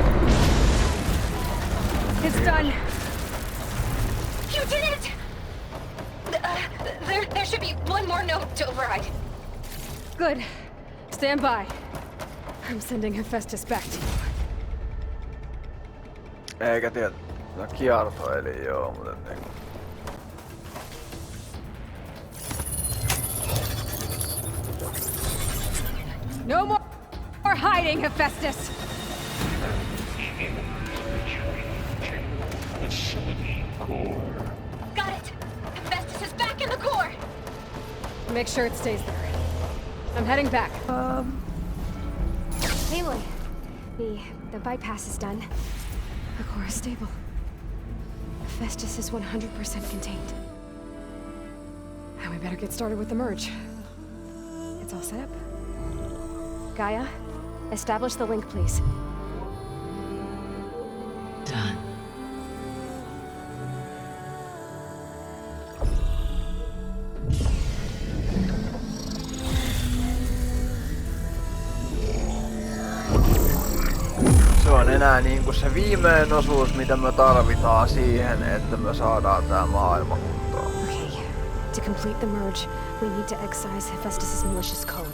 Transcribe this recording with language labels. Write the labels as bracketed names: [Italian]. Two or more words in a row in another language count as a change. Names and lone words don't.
[English] It's done. You did it! There should be one more note to override. Good. Stand by. I'm sending Hephaestus back to you. [Finnish] Eikä tiedä... No kierto eli joo, mutta niinku... [English] No more hiding, Hephaestus! Facility core. Got it! Make sure it stays there. I'm heading back. Aloy, the bypass is done. The core is stable. Festus is 100% contained. Now we better get started with the merge. It's all set up. Gaia, establish the link, please. Done. [Finnish] Se on enää niinku se viimeinen osuus, mitä me tarvitaan siihen, että me saadaan tää maailma kuntoon. [English] Okay. To complete the merge, we need to excise Hephaestus's malicious code.